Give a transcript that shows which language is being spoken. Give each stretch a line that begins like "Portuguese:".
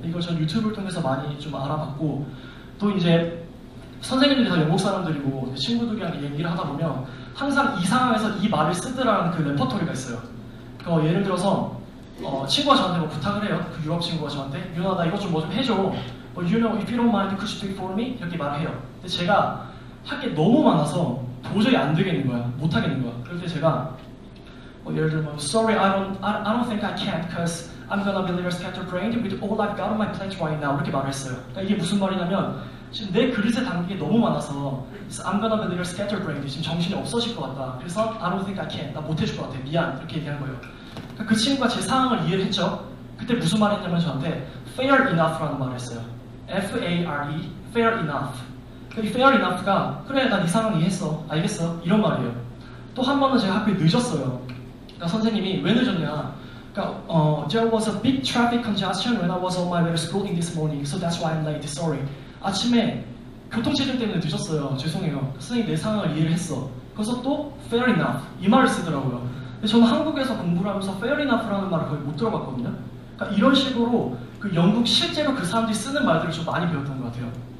Korean: 이걸 전 유튜브를 통해서 많이 좀 알아봤고 또 이제 선생님들이 다 영국 사람들이고 친구들이랑 얘기를 하다 보면 항상 이 상황에서 이 말을 쓰더라는 그 레퍼토리가 있어요. 예를 들어서 친구가 저한테 뭐 부탁을 해요. 그 유럽 친구가 저한테 유나 나 이것 좀 뭐 좀 해줘.
English: You know, if you don't mind, could you do it for me?
Korean: 이렇게 말을 해요. 근데 제가 할 게 너무 많아서 도저히 안 되겠는 거야. 못 하겠는 거야. 그럴 때 제가 예를 들면
English: Sorry, I don't think I can because I'm gonna be a little scatterbrained with all I've got on my plate right now.
Korean: 이렇게 말을 했어요. 그러니까 이게 무슨 말이냐면 지금 내 그릇에 담긴 게 너무 많아서
English: I'm gonna be a little scatterbrained.
Korean: 지금 정신이 없어질 것 같다. 그래서
English: I don't think I can.
Korean: 나 못 해줄 것 같아. 미안. 이렇게 얘기한 거예요. 그러니까 그 친구가 제 상황을 이해를 했죠. 그때 무슨 말 했냐면 저한테 fair enough라는 말을 했어요.
English: F-A-R-E, fair enough.
Korean: 이 fair enough가 그래 난 이 상황 이해했어. 알겠어. 이런 말이에요. 또 한 번은 제가 학교에 늦었어요. 그러니까 선생님이 왜 늦었냐. 그러니까
English: there was a big traffic congestion when I was on my way to school in this morning, so that's why I'm late. Sorry.
Korean: 아침에 교통체증 때문에 늦었어요. 죄송해요. 선생님 내 상황을 이해를 했어. 그래서 또 fair enough 이 말을 쓰더라고요. 근데 저는 한국에서 공부를 하면서 fair enough라는 말을 거의 못 들어봤거든요. 그러니까 이런 식으로 그 영국 실제로 그 사람들이 쓰는 말들을 좀 많이 배웠던 것 같아요.